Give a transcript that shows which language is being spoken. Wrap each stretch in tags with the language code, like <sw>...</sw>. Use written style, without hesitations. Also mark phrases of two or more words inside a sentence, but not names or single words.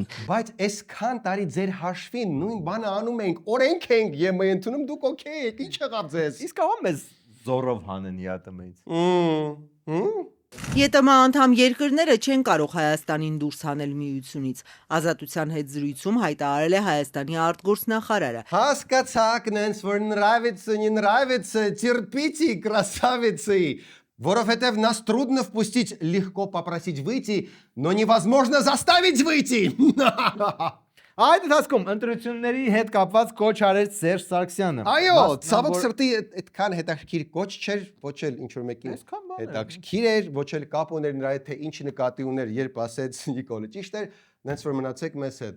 <hy>Բայց այսքան տարի ձեր հաշվին նույն բանը անում ենք, օրենք ենք ԵՄ ընդունում, դուք օքեյ եք, ինչ եղավ ձեզ։ Իսկ ահա մեզ զորով հանեն ԵԱՏՄ-ից։ ԵՏՄ անդամ երկրները չեն կարող Հայաստանին դուրս հանել միությունից։ Ազատության հետ զրույցում հայտարարել է Հայաստանի արտգործնախարարը։ Հասկացաք, նենց որ նравится,</hy> <ru>не нравится, терпите, красавицы, Որովհետև нас трудно впустить, легко попросить выйти, но невозможно заставить выйти։</ru> <hy>Այդ ընթացքում ընտրությունների հետ կապված կոչ արեց Սերժ Սարգսյանը։ Այո, ցավոք սրտի այդքան հետաքրքիր կոչ չէր, ոչ էլ ինչ որ մեկին հետաքրքիր էր, ոչ էլ կապ ուներ նրա հետ, թե ինչ նկատի ուներ, երբ ասեց Նիկոլը ճիշտ էր, նենց որ մնացեք մեզ հետ։</hy>